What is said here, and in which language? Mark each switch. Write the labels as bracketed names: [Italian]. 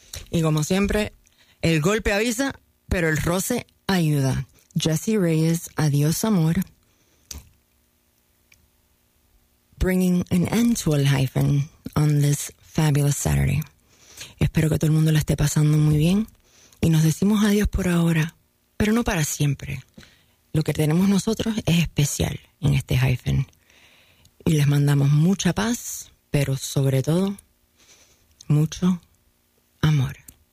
[Spanish] Y como siempre, el golpe avisa, pero el roce ayuda. Jessie Reyes, adiós amor. [English] Bringing an end to a hyphen on this fabulous Saturday. [Spanish] Espero que todo el mundo la esté pasando muy bien. Y nos decimos adiós por ahora, pero no para siempre. Lo que tenemos nosotros es especial en este hyphen. Y les mandamos mucha paz, pero sobre todo, mucho amor.